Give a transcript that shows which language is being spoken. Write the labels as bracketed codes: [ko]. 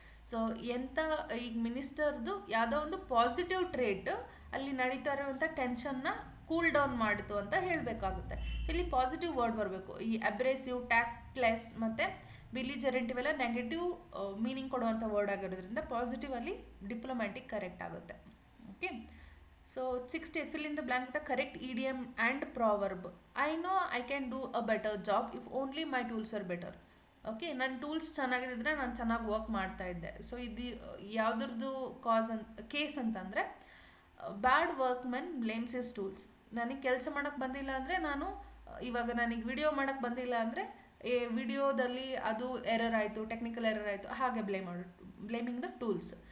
[kn] So ಎಂಥ ಈಗ ಮಿನಿಸ್ಟರ್ದು ಯಾವುದೋ ಒಂದು ಪಾಸಿಟಿವ್ ಟ್ರೇಟ್ ಅಲ್ಲಿ ನಡೀತಾ ಇರುವಂಥ ಟೆನ್ಷನ್ನ ಕೂಲ್ ಡೌನ್ ಮಾಡಿತು ಅಂತ ಹೇಳಬೇಕಾಗುತ್ತೆ. ಇಲ್ಲಿ ಪಾಸಿಟಿವ್ ವರ್ಡ್ ಬರಬೇಕು. ಈ ಅಬ್ರೇಸಿವ್, ಟ್ಯಾಕ್ಟ್ಲೆಸ್ ಮತ್ತು ಬಿಲಿಜರೆಂಟ್ ಇವೆಲ್ಲ ನೆಗೆಟಿವ್ ಮೀನಿಂಗ್ ಕೊಡುವಂಥ ವರ್ಡ್ ಆಗಿರೋದ್ರಿಂದ ಪಾಸಿಟಿವ್ ಅಲ್ಲಿ ಡಿಪ್ಲೊಮ್ಯಾಟಿಕ್ ಕರೆಕ್ಟ್ ಆಗುತ್ತೆ. [en] Okay, so 60 fill in the blank with the correct idiom and proverb. I know I can do a better job if only my tools were better. [kn] Okay, ನನ್ನ tools ಚೆನ್ನಾಗಿದ್ದರೆ ನಾನು ಚೆನ್ನಾಗಿ work ಮಾಡ್ತಾ ಇದ್ದೆ. So ಇದು ಯಾವುದ್ರದ್ದು case ಅಂತಂದರೆ [en] Bad workmen blames his tools. [kn] ನನಗೆ ಕೆಲಸ ಮಾಡೋಕ್ಕೆ ಬಂದಿಲ್ಲ ಅಂದರೆ ಇವಾಗ ನನಗೆ ವಿಡಿಯೋ ಮಾಡೋಕ್ಕೆ ಬಂದಿಲ್ಲ ಅಂದರೆ ವಿಡಿಯೋದಲ್ಲಿ ಅದು ಎರರ್ ಆಯಿತು, ಟೆಕ್ನಿಕಲ್ ಎರರ್ ಆಯಿತು, ಹಾಗೆ [en] Blaming the tools.